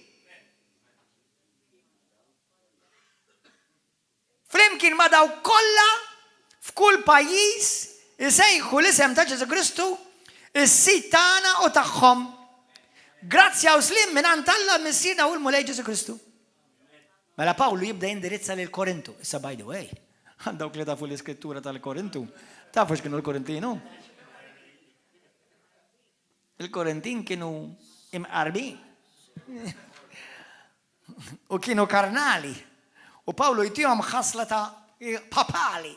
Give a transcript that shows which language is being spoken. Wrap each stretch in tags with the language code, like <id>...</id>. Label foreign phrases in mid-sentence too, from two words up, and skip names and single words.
<mt>Flimkien ma' daw kollha f'kull pajjiż isejħu l-isem ta' Ġesu Kristu is-sit tagħna u tagħhom. Grazzja u slim mingħand Alla missiena u l-mulej Ġesu Kristu. Mela Pawlu jibda jindirizza lil Korintu.</mt> <en>Issa by the way,</en> <mt>dawk li tafu l-iskrittura tal-Korintu, tafu x'kienu l-Korintinu? Il-Korintin kienu imqarbin. U kienu karnali. U Pawlu jtihom ħasla ta' papali.</mt>